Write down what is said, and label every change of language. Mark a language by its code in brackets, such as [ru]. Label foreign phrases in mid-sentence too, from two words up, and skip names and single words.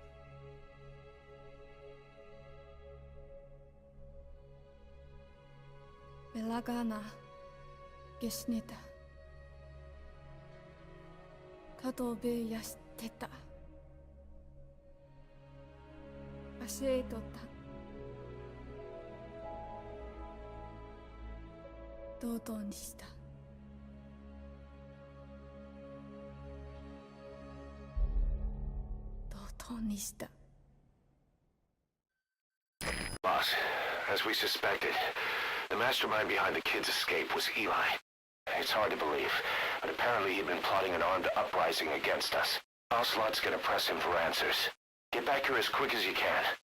[ja] Belagana gesnita. Katobe yasteta. Asetota. Dodo にした。ドドにした。 [en] Boss, as we suspected, the mastermind behind the kid's escape was Eli. It's hard to believe, but apparently he'd been plotting an armed uprising against us. Ocelot's gonna press him for answers. Get back here as quick as you can.